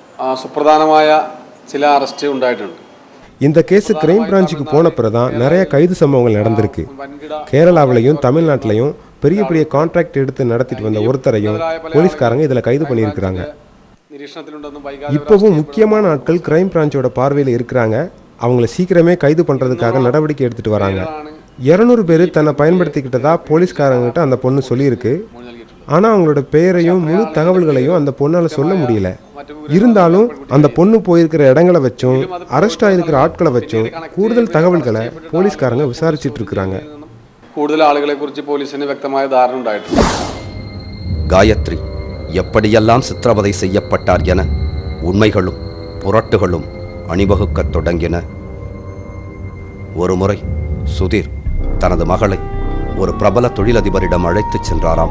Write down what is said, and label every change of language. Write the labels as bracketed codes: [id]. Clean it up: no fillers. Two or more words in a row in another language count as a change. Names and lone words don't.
[ml] സുപ്രധാനമായ ചില അറസ്റ്റ് ഉണ്ടായിട്ടുണ്ട്. [ta] இந்த கேஸ் [en] crime branchக்கு [ta] போன பிறகுதான் நிறைய கைது சம்பவங்கள் நடந்திருக்கு. கேரளாவிலையும் தமிழ்நாட்டிலையும் பெரிய பெரிய கான்ட்ராக்ட் எடுத்து நடத்திட்டு வந்த ஒருத்தரையும் போலீஸ்காரங்க இதில் கைது பண்ணியிருக்கிறாங்க. இப்போவும் முக்கியமான ஆட்கள் [en] crime branchஓட [ta] பார்வையில் இருக்கிறாங்க. அவங்கள சீக்கிரமே கைது பண்ணுறதுக்காக நடவடிக்கை எடுத்துகிட்டு வராங்க. 200 பேர் தன்னை பயன்படுத்திக்கிட்டதா போலீஸ்காரங்கிட்ட அந்த பொண்ணு சொல்லியிருக்கு. ஆனால் அவங்களோட பெயரையும் முழு தகவல்களையும் அந்த பொண்ணால் சொல்ல முடியல. இருந்தாலும் அந்த பொண்ணு போயிருக்கிற இடங்களை வச்சும் அரெஸ்ட் ஆகிருக்கிற ஆட்களை வச்சும் கூடுதல் தகவல்களை போலீஸ்காரங்க விசாரிச்சுட்டு இருக்கிறாங்க. கூடுதல் ஆளுகளை குறித்து போலீஸிന് [ml] വ്യക്തമായ ധാരണ ഉണ്ടായിട്ടുണ്ട്. [ta] காயத்ரி எப்படியெல்லாம் சித்திரவதை செய்யப்பட்டார் என உண்மைகளும் புரட்டுகளும் அணிவகுக்கத் தொடங்கின. ஒருமுறை சுதீர் தனது மகளை ஒரு பிரபல தொழிலதிபரிடம் அழைத்துச் சென்றாராம்.